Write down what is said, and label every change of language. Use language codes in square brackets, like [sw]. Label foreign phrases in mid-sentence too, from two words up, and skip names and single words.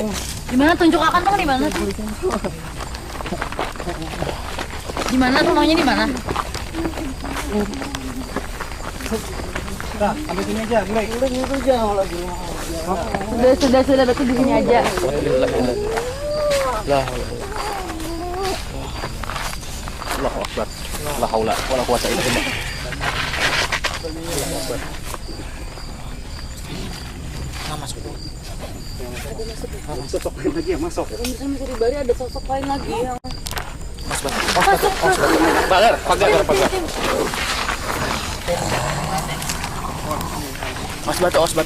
[id] Di mana tunjuk akan tuh di mana? Di mana rumahnya di mana? Udah, sampai sini aja, baik. Sudah Datu di sini aja. [ar] الله أكبر. لا حول ولا قوة إلا بالله. [id] Sosok lain lagi yang masuk. Pemirsa Misteri Bari ada sosok lain lagi yang Pagar. Os batu.